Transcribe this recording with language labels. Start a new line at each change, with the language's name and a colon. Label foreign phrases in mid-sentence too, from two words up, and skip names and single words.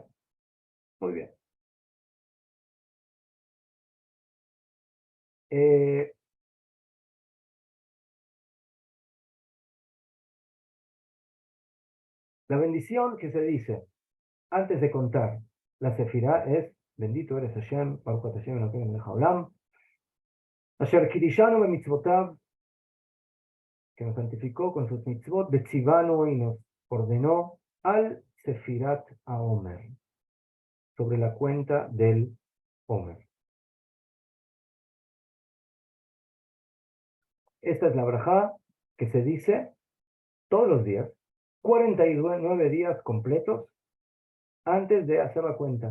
Spanish: Muy bien. La bendición que se dice antes de contar la sefirá es: bendito eres Hashem,
Hebrew: ברוך השם אלוקינו מלך העולם אשר קדשנו במצוותיו,
Spanish: que nos santificó con sus mitzvot, betzivanu, y nos ordenó
Hebrew: על ספירת העומר,
Spanish: sobre la cuenta del Omer. Esta es la brajá que se dice todos los días, 49 días completos, antes de hacer la cuenta.